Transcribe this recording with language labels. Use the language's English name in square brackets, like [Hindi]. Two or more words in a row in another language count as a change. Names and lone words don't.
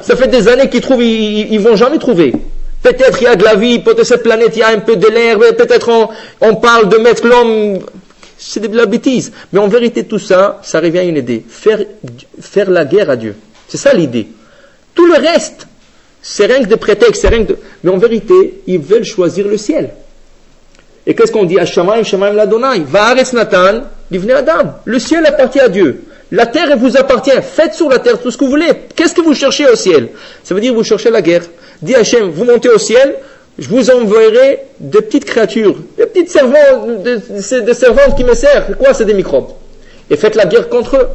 [French] Ça fait des années qu'ils trouvent, ils vont jamais trouver. Peut-être il y a de la vie, peut-être cette planète, il y a un peu de l'air, peut-être on parle de mettre l'homme... C'est de la bêtise. Mais en vérité, tout ça, ça revient à une idée. Faire la guerre à Dieu. C'est ça l'idée. Tout le reste, c'est rien que des prétextes, mais en vérité, ils veulent choisir le ciel. Et qu'est-ce qu'on dit? [Hebrew] השמים שמים לה' והארץ נתן לבני אדם. [French] Le ciel appartient à Dieu. La terre, elle vous appartient. Faites sur la terre tout ce que vous voulez. Qu'est-ce que vous cherchez au ciel? Ça veut dire que vous cherchez la guerre. Dit Hachem, vous montez au ciel, je vous enverrai des petites créatures, des petites servantes, des servantes qui me servent. Quoi? C'est des microbes. Et faites la guerre contre eux.